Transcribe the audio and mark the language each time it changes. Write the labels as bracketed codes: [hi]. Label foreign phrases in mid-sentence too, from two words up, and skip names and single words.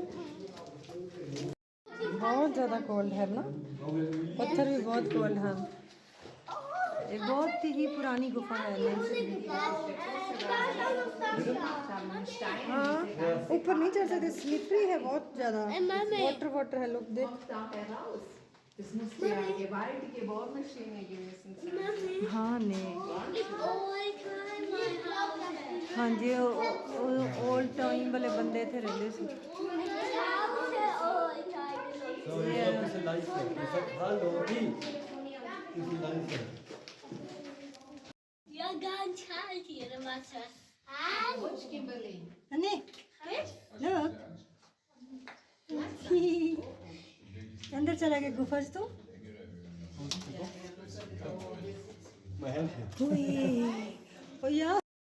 [hi] बहुत ज़्यादा कोल्ड है ना, पत्थर भी बहुत कोल्ड है। ये बहुत ही पुरानी गुफा है। हाँ, ऊपर नहीं चढ़ सकते, स्लिपरी है बहुत ज़्यादा। वाटर वाटर है, लोग देख। [de] Das musste ja eine gewaltige Bohrmaschine gewesen sein. [hi] हाँ ने हाँ जी, [en] old time [hi] वाले बंदे थे रहते थे। [de] So, jetzt noch ein bisschen leichter. Ich sag Hallo, wie? Ein bisschen leichter. Ja, ganz kalt hier im Wasser. Rutsch, Kimberly. [hi] अन्ने look अंदर चला गया गुफा से तो। [de] Mal helfen. [hi] ओए, ओ यार